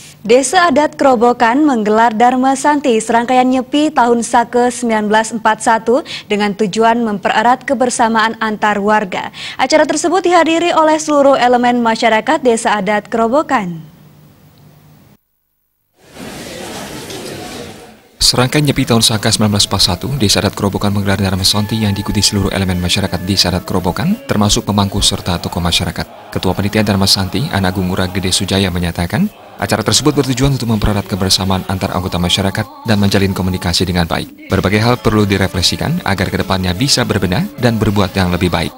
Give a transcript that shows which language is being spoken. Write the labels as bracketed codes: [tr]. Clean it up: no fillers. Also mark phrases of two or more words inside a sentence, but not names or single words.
[id] Desa Adat Krobokan menggelar Dharma Santi serangkaian Nyepi tahun Sake 1941 dengan tujuan mempererat kebersamaan antar warga. Acara tersebut dihadiri oleh seluruh elemen masyarakat Desa Adat Krobokan. Serangkaian Nyepi tahun Saka 1941, Desa Adat Krobokan menggelar Dharma Santi yang diikuti seluruh elemen masyarakat Desa Adat Krobokan, termasuk pemangku serta tokoh masyarakat. Ketua Panitia Dharma Santi, Anagung Ngurah Gede Sujaya menyatakan, acara tersebut bertujuan untuk mempererat kebersamaan antar anggota masyarakat dan menjalin komunikasi dengan baik. Berbagai hal perlu direfleksikan agar kedepannya bisa berbenah dan berbuat yang lebih baik.